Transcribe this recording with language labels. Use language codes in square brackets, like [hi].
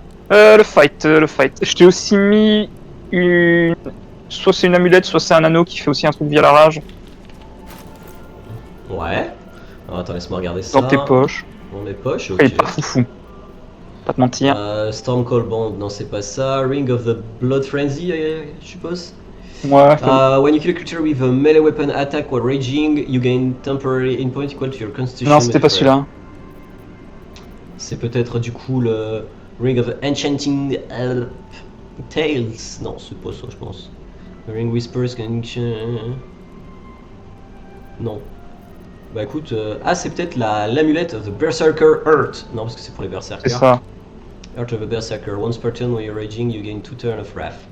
[fr] Le fight. Je t'ai aussi mis une... Soit c'est une amulette, soit c'est un anneau qui fait aussi un truc via la rage. Ouais. Alors, attends, laisse-moi regarder ça. Dans tes poches. Dans mes poches, ok. Il est pas foufou. Pas te mentir. Storm Call Bond, non c'est pas ça. Ring of the Blood Frenzy, je suppose. Ouais. [en] When you kill a creature with a melee weapon attack while raging, you gain temporary hit point equal to your constitution. [fr] Non, c'était pas celui-là. C'est peut-être du coup le Ring of Enchanting Tales. Non, c'est pas ça, je pense. The Ring Whispers Connection. Non. Bah écoute, c'est peut-être l'amulette of the Berserker Heart. Non, parce que c'est pour les Berserkers. C'est ça. [en] Heart of a Berserker. Once per turn when you're raging, you gain 2 turns of wrath.